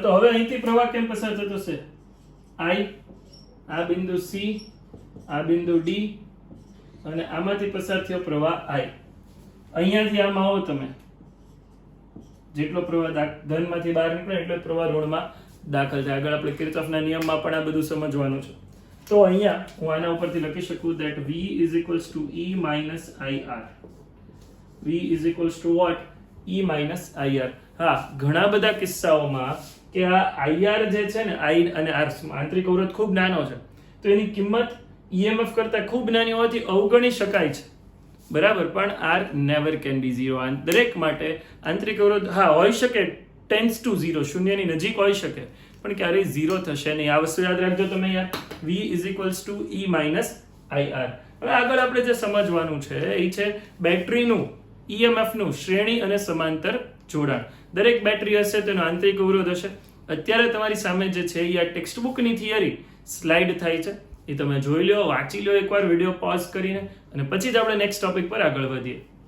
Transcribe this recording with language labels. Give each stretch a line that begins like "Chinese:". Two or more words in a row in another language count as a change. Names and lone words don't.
Gujarati: તો હવે અહીંથી પ્રવાહ કેમ પસાર થતો છે? I, આ બિંદુ C, આ બિંદુ D, અને આમાંથી પસાર થયો પ્રવાહ I. અહીંયાથી આમ આવો તમે, જેટલો પ્રવાહ ધનમાંથી બહાર નીકળે એટલો પ્રવાહ ઋણમાં દાખલ થાય. આગળ આપણે કિર્ચોફના નિયમમાં પણ આ બધું સમજવાનું છે. તો અહીંયા હું આના ઉપરથી લખી શકું
English: that V is equals to E minus IR. V is equals to what? E minus IR.
Gujarati: હા, ઘણા બધા કિસ્સાઓમાં કે આ IR જે છે ને, I અને R આંતરિક અવરોધ ખૂબ નાનો છે, તો એની કિંમત EMF કરતા ખૂબ નાની હોવાથી અવગણી શકાય છે, બરાબર.
English: પણ R never can be 0.
Gujarati: દરેક માટે આંતરિક અવરોધ હા હોઈ શકે,
English: tends to 0,
Gujarati: શૂન્યની નજીક હોઈ શકે, પણ ક્યારેય 0 થશે નહીં. આ વસ્તુ યાદ રાખજો તમે યાર.
English: V is equals to E minus IR.
Gujarati: હવે આગળ આપણે જે સમજવાનું છે એ છે બેટરીનું EMF નું શ્રેણી અને સમાંતર જોડાણ. દરેક બેટરી હશે તેનો આંતરિક અવરોધ હશે. અત્યારે તમારી સામે જે છે એ આ
English: text bookની theory slide
Gujarati: થાય છે, એ તમે જોઈ લો, વાંચી લો એકવાર
English: video pause
Gujarati: કરીને, અને પછી જ આપણે
English: next topic
Gujarati: પર આગળ વધીએ.